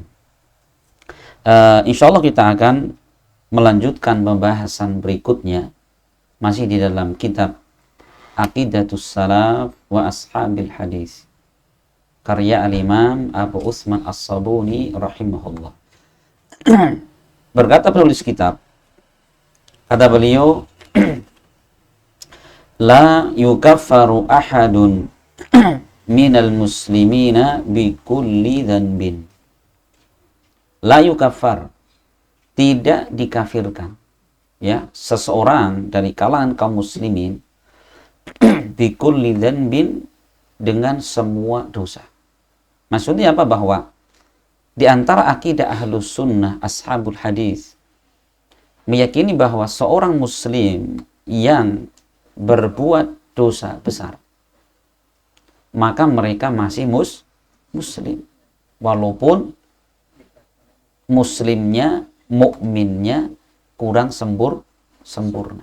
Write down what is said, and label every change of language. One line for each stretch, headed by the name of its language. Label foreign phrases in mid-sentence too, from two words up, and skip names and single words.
Indonesian: Insya Allah kita akan melanjutkan pembahasan berikutnya, masih di dalam kitab Aqidatus Salaf wa Ashabil Hadis, karya Al-Imam Abu Utsman As-Sabuni rahimahullah. Berkata penulis kitab, kata beliau,
Arabic: لا يكفر أحد من المسلمين بكل ذنب. لا يكفر,
Indonesian: tidak dikafirkan, ya, seseorang dari kalangan kaum muslimin
Arabic: بكل ذنب,
Indonesian: dengan semua dosa. Maksudnya apa? Bahwa di antara akidah
Arabic: أهل السنة أصحاب الحديث
Indonesian: meyakini bahwa seorang muslim yang berbuat dosa besar, maka mereka masih muslim, walaupun muslimnya, mukminnya kurang sempurna.